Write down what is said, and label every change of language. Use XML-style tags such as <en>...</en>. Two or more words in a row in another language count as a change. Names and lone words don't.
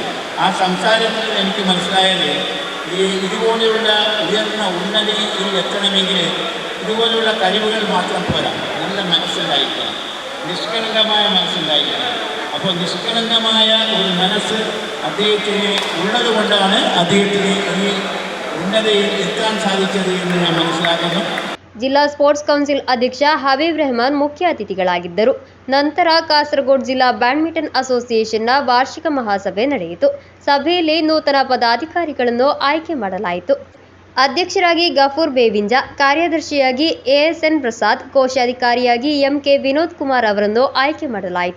<ml>ആ സംസാരത്തിൽ എനിക്ക് മനസ്സിലായത് ഇതുപോലെയുള്ള ഉയർന്ന ഉന്നതിയിൽ എത്തണമെങ്കിൽ ഇതുപോലെയുള്ള കഴിവുകൾ മാത്രം പോരാ, നല്ല മനസ്സുണ്ടായിരിക്കണം, നിഷ്കളങ്കമായ മനസ്സുണ്ടായിരിക്കണം. അപ്പോൾ നിഷ്കളങ്കമായ ഒരു മനസ്സ് അദ്ദേഹത്തിന് ഉള്ളത് കൊണ്ടാണ് അദ്ദേഹത്തിന് ഈ ഉന്നതയിൽ എത്താൻ സാധിച്ചത് എന്ന് ഞാൻ മനസ്സിലാക്കുന്നു.</ml> <kn>ಜಿಲ್ಲಾ ಸ್ಪೋರ್ಟ್ಸ್ ಕೌನ್ಸಿಲ್ ಅಧ್ಯಕ್ಷ ಹಬೀಬ್ ರೆಹಮಾನ್ ಮುಖ್ಯ ಅತಿಥಿಗಳಾಗಿದ್ದರು. ನಂತರ ಕಾಸರಗೋಡು ಜಿಲ್ಲಾ ಬ್ಯಾಡ್ಮಿಂಟನ್ ಅಸೋಸಿಯೇಷನ್ನ ವಾರ್ಷಿಕ ಮಹಾಸಭೆ ನಡೆಯಿತು. ಸಭೆಯಲ್ಲಿ ನೂತನ ಪದಾಧಿಕಾರಿಗಳನ್ನು ಆಯ್ಕೆ ಮಾಡಲಾಯಿತು. ಅಧ್ಯಕ್ಷರಾಗಿ ಗಫೂರ್ ಬೇವಿಂಜ, ಕಾರ್ಯದರ್ಶಿಯಾಗಿ ಎಎಸ್ಎನ್ ಪ್ರಸಾದ್, ಕೋಶಾಧಿಕಾರಿಯಾಗಿ ಎಂಕೆ ವಿನೋದ್ ಕುಮಾರ್ ಅವರನ್ನು ಆಯ್ಕೆ ಮಾಡಲಾಯಿತು.</kn>